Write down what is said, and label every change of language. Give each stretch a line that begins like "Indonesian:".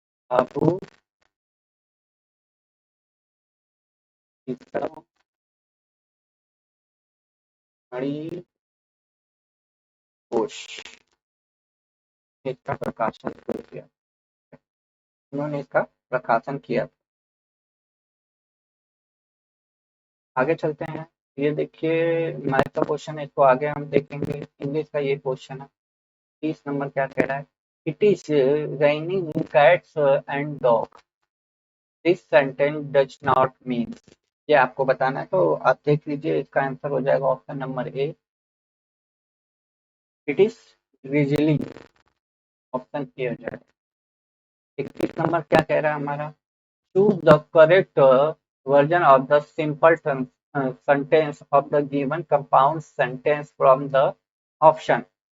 Hindi: बाबू चिंतामणि घोष ने इसका प्रकाशन शुरू किया। उन्होंने इसका प्रकाशन किया। आगे चलते हैं। ये देखिए मैथ का क्वेश्चन है, इसको आगे हम देखेंगे। इंग्लिश का ये क्वेश्चन है। 30 नंबर क्या कह रहा है?
English: It is raining cats and dogs. This sentence does not mean.
Hindi: ये आपको बताना है, तो आप देख लीजिए। इसका आंसर हो जाएगा option number A,
English: It is drizzling.
Hindi: Option A हो जाएगा। 31 नंबर क्या कह रहा है हमारा?
English: Choose the correct version of the simple sentence of the given compound sentence from the option.